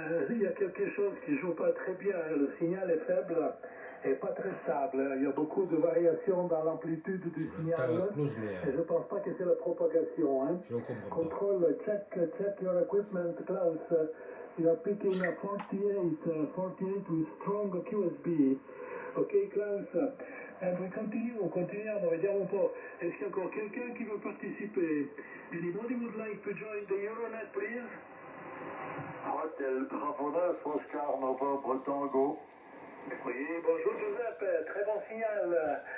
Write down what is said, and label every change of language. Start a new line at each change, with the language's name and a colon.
French: Il y a quelque chose qui ne joue pas très bien. Le signal est faible et pas très stable. Il y a beaucoup de variations dans l'amplitude du signal. Et je ne pense pas que c'est la propagation. Hein. Contrôle,
English: check your equipment, Klaus. You are picking a 48 with strong QSB. Ok, Klaus. And we
Italian: continuiamo, vediamo un po'.
French: Est-ce qu'il y a encore quelqu'un qui veut participer?
English: Anybody would like to join the Euronet, please? Hotel Bravo 9, Oscar Novembre Tango.
French: Oui, bonjour Giuseppe, très bon signal.